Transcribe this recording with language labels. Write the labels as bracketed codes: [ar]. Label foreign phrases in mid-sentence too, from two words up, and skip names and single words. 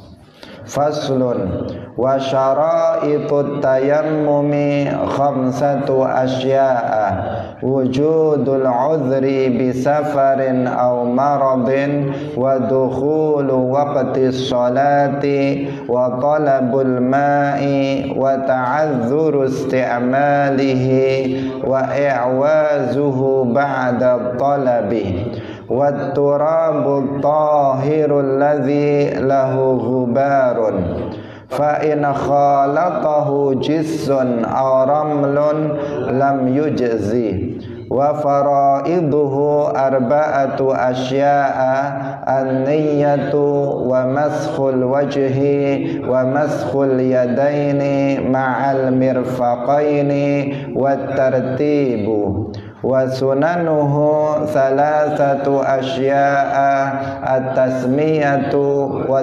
[ar] فصل وشرائط التيمم خمسة أشياء وجود العذر بسفر أو مرض ودخول وقت الصلاة وطلب الماء وتعذر استعماله وإعوازه بعد الطلب والتراب الطاهر الذي له غبار فإن خالطه جص أو رمل لم يجزئ وفرائضه أربعة أشياء النية ومسح الوجه ومسح اليدين مع المرفقين والترتيب وسننه ثلاثة أشياء التسمية و